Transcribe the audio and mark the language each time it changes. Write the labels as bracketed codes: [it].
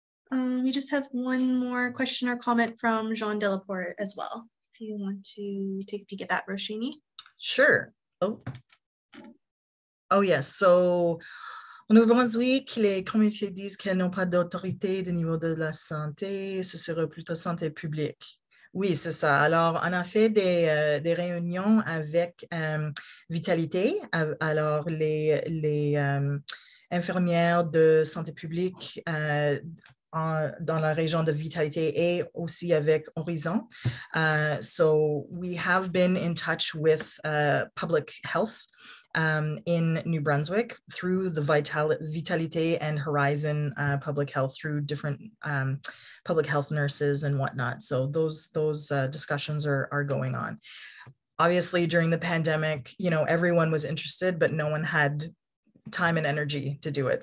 [en] And we just have one more question or comment from Jean Delaporte as well. If you want to take a peek at that, Roshini. Sure. Oh yes. [fr] So au Nouveau-Brunswick, les communautés disent qu'elles n'ont pas d'autorité au niveau de la santé, ce serait plutôt santé publique. Oui, c'est ça. Alors, on a fait des réunions avec Vitalité. Alors, les infirmières de santé publique dans la région de Vitalité et aussi avec Horizon. [en] So we have been in touch with public health in New Brunswick through the Vitalité and Horizon Public Health, through different public health nurses and whatnot. So those discussions are going on. Obviously, during the pandemic, you know, everyone was interested, but no one had time and energy to do it.